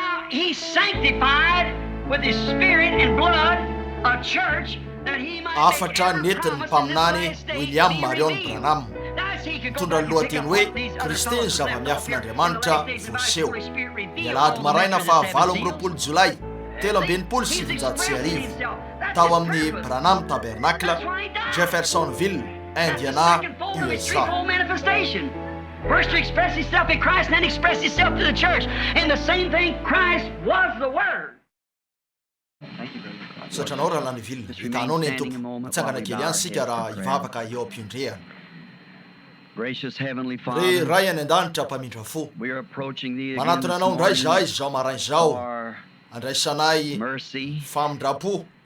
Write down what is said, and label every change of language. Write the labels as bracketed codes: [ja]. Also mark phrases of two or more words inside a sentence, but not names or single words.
[en] he sanctified with his spirit and blood a church that he might [mg] afatra netiny mpaminany William Marion Branham mitondra ny lohateny hoe Kristy ny zava-miafin'Andriamanitra voaseho ny alahady maraina fa 8 Jolay 1779 tao amin'ny Branham Tabernacle, Jeffersonville, Indiana, USA. [en] First to express himself in Christ and then express himself to the church. And the same thing, Christ was the Word. [mg] Satranao raha lany vilona hitanao ny tompo mitsangana kely ihany sika raha hivavaka eo am-piondrehana. Re ray any an-danitra mpamindra fo, manatona anao ndray zahay zao marainy zao andraisanay famindrapo